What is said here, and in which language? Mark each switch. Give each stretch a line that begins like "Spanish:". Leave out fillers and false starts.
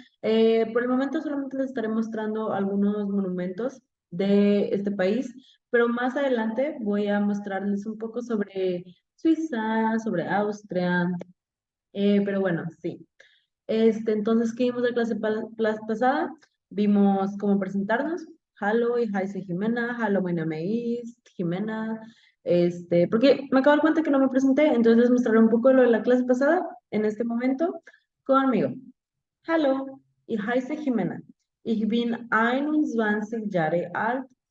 Spanish: Por el momento solamente les estaré mostrando algunos monumentos de este país, pero más adelante voy a mostrarles un poco sobre Suiza, sobre Austria, pero bueno, sí. Entonces, ¿qué vimos de clase pasada? Vimos cómo presentarnos.
German: Hallo, ich heiße Jimena. Hallo, mein Name ist Jimena.
Spanish: Porque me acabo de dar cuenta que no me presenté, entonces les mostraré un poco lo de la clase pasada en este momento conmigo.
German: Hallo, ich heiße Jimena. Ich bin 21 Jahre alt.